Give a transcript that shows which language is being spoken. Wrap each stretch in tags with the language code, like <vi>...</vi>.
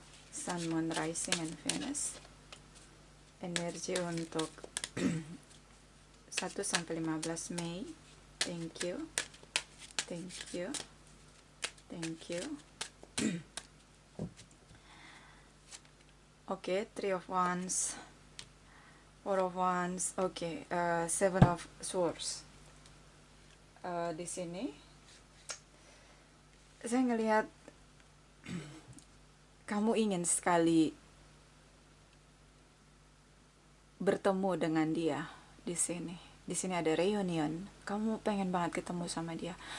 <en>Sun, Moon, Rising, and Venus.</en> <id>Energi untuk 1 sampai 15 Mei.</id> <en>Thank you. Thank you. Thank you. Oke, Three of Wands, Four of Wands, oke, Seven of Swords.</en> <id>Di sini saya ngelihat kamu ingin sekali bertemu dengan dia di sini. Di sini ada reunion. Kamu pengen banget ketemu sama dia.</id>